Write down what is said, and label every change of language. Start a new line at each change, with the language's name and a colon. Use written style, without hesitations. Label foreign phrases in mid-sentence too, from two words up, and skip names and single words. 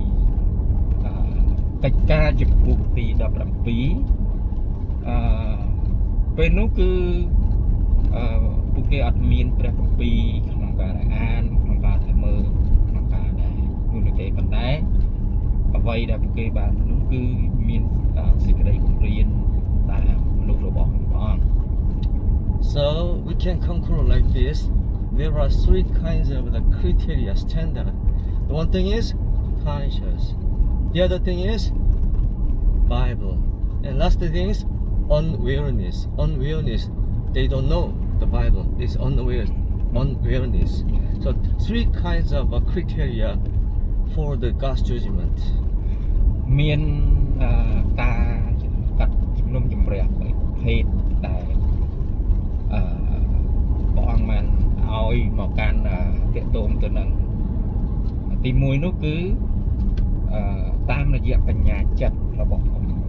Khmer: កិច្ចការជំពូកទី17ពេលនោះគឺពួកគេអត់មានព្រះគម្ពីរក្នុងការអានក្នុងការតែមើលក្នុងការដែលនោះទេប៉ុន្តែអ្វីដែលពួកគេបាននោះគឺមានសេចក្តីបង្រៀនតាមមនុស្សរបស់ព្រះអង្គ
English: So we can conclude like this. There are three kinds of the criteria standard. The one thing is conscience. The other thing is Bible. And last thing is unawareness. Unawareness. They don't know the Bible. It's unawareness. So three kinds of criteria for the God's judgment.
Khmer: មានការកាត់ជំនុំជម្រះ3ប្រភេទដែលព្រះអង្គបានឲ្យមកកាន់តាក់ទងទៅនឹងទី1នោះគឺតាមរយៈបញ្ញាចិត្តរបស់ខ្ញុំ